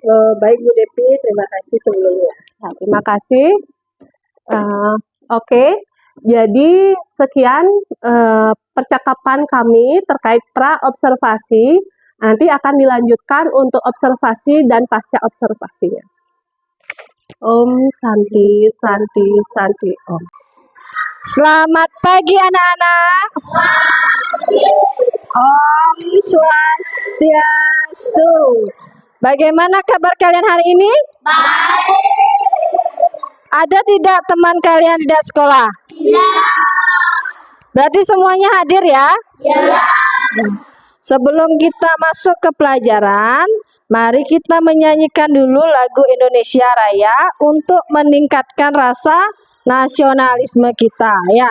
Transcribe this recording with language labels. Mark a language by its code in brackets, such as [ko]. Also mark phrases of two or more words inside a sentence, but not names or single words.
[id] Baik Bu Depi, terima kasih sebelumnya. Nah, terima kasih. Oke, jadi sekian percakapan kami terkait pra-observasi. Nanti akan dilanjutkan untuk observasi dan pasca observasinya. [sa] Om Santi, Santi, Santi, Om. [id] Selamat pagi anak-anak. [sa] Om Swastiastu. [id] Bagaimana kabar kalian hari ini? Baik. Ada tidak teman kalian tidak sekolah? Iya. Berarti semuanya hadir ya? Iya. Sebelum kita masuk ke pelajaran, mari kita menyanyikan dulu lagu Indonesia Raya untuk meningkatkan rasa nasionalisme kita ya.